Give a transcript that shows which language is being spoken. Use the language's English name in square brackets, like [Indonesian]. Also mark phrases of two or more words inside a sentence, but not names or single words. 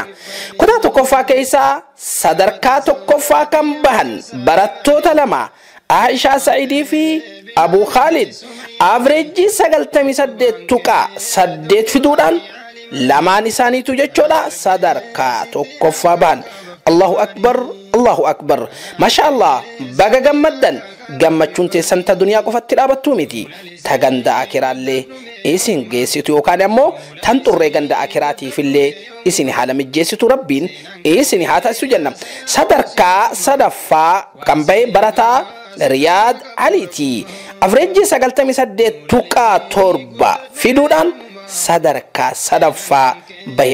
[Oromo] kutaa tokkoffaa keessaa sadarkaa tokkoffaa kan bahan barattoota lama Aishaa Sa'idii fi Abu Khalid averejii 98.8 fiduudhaan lamaan isaaniitu jechoodha sadarkaa tokkoffaa bahan. [Arabic] الله أكبر، الله أكبر، ما شاء الله. [Oromo] baga gammaddan. gammachuun teessan ta duniyaa qofatti dhaabattuu miti, ta ganda akiraallee isin geessitu yookaan ammoo tan xurree ganda akiraatiifillee isin haala mijjeessitu rabbiin isin haa taasisu jenna. sadarkaa sadaffaa kan bahe barataa Riyaad Aliiti averejii 98.7 fiduudhaan sadarkaa sadaffaa bahe.